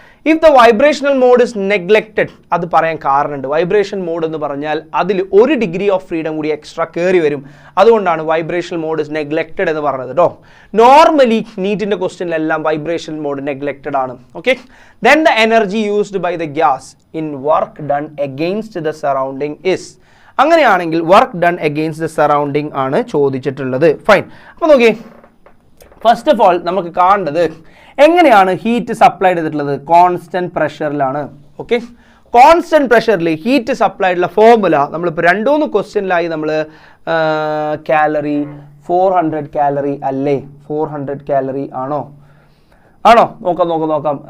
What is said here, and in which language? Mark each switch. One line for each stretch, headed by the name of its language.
English: If the vibrational mode is neglected,
Malayalam: അത് പറയാൻ കാരണമുണ്ട്. വൈബ്രേഷൻ മോഡ് എന്ന് പറഞ്ഞാൽ അതിൽ 1 ഡിഗ്രി ഓഫ് ഫ്രീഡം കൂടി എക്സ്ട്രാ കയറി വരും. അതുകൊണ്ടാണ്
English: vibration mode is neglected
Malayalam: എന്ന് പറഞ്ഞത് കേട്ടോ. നോർമലി നീറ്റിന്റെ ക്വസ്റ്റ്യനിലെല്ലാം വൈബ്രേഷൻ മോഡ് നെഗ്ലെക്റ്റഡ് ആണ്.
English: Okay, then the energy used by the gas in work done against the surrounding is.
Malayalam: അങ്ങനെയാണെങ്കിൽ
English: work done against the surrounding
Malayalam: ആണ് ചോദിച്ചിട്ടുള്ളത്. ഫൈൻ. അപ്പോൾ നോക്കിയേ, ഫസ്റ്റ് ഓഫ് ഓൾ നമുക്ക് കാണേണ്ടത് എങ്ങനെയാണ് ഹീറ്റ് സപ്ലൈ ചെയ്തിട്ടുള്ളത്. Constant പ്രഷറിലാണ്. Okay, constant പ്രഷറിൽ heat സപ്ലൈഡുള്ള formula നമ്മളിപ്പോൾ 2-3 ക്വസ്റ്റ്യനിലായി നമ്മൾ കാലറി 400 കാലറി അല്ലേ, 400 കാലറി ആണോ നോക്കാം.